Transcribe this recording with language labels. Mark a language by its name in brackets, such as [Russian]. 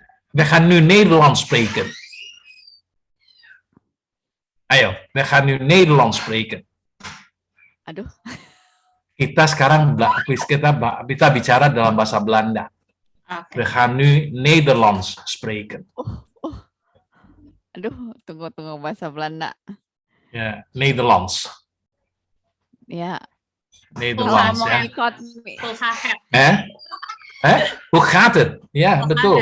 [Dutch] We gaan nu Nederlands spreken. Ayo, we gaan nu Nederlands spreken. Aduh. [Indonesian] Kita sekarang kita bicara dalam bahasa Belanda. Oke. [Dutch] We gaan nu Nederlands spreken. [Indonesian] Aduh, tunggu bahasa Belanda. [Dutch] Ja, Nederlands. Ya. Nederlands, [Indonesian] Kalau mau ya. ikut Full hahet. [Dutch] Hoe gaat het? Ja, betul.